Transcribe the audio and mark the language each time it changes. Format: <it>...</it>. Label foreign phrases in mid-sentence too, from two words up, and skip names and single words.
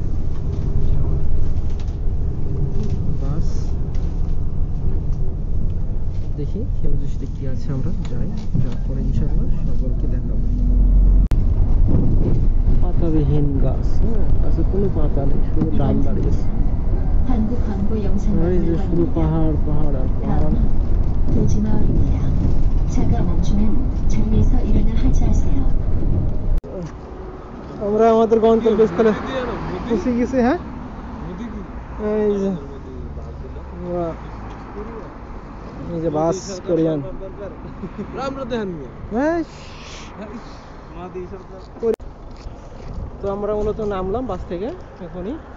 <bn>বাস দেখি খিংকুশিতে কি আছে, আমরা যাই, যাওয়ার পরে ইনশাআল্লাহ সকলকে দেখাবো। পাতাবিহীন গাছ, গাছে কোনো পাতা নেই, শুধু ডাল দাঁড়িয়েছে।</bn> <ko>한국 광고 영상을</ko> <bn>এই যে শুধু পাহাড় পাহাড় আর পাহাড়।</bn> <ko>도지마을입니다. 차가 멈추면 자리에서 일어나 하차하세요.</ko> <bn>আমরা আমাদের গন্তব্যস্থলে পৌঁছে গেছি। হ্যাঁ, এই যে এই যে বাস কোরিয়ান। তো আমরা মূলত নামলাম বাস থেকে এখনই।</bn>